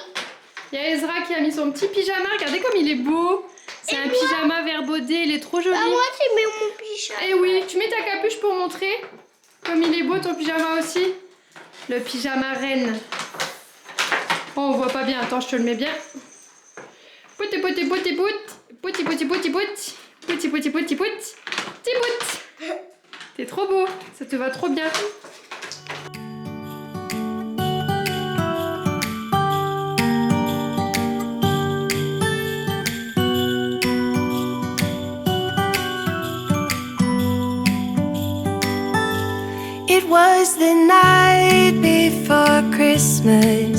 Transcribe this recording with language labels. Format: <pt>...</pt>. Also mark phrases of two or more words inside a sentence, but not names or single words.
<fr>Il y a Ezra qui a mis son petit pyjama. Regardez comme il est beau. C'est un pyjama vert baudé, il est trop joli. Bah, moi, j'ai mis mon pyjama. Eh oui, tu mets ta capuche pour montrer. Comme il est beau ton pyjama aussi. Le pyjama reine. Oh, on voit pas bien. Attends, je te le mets bien. Pouti pouti pouti pout. Pouti pouti pouti pout. Pouti pouti pouti pout. Petit pout. T'es trop beau. Ça te va trop bien.</fr> <en>It was the night before Christmas.</en>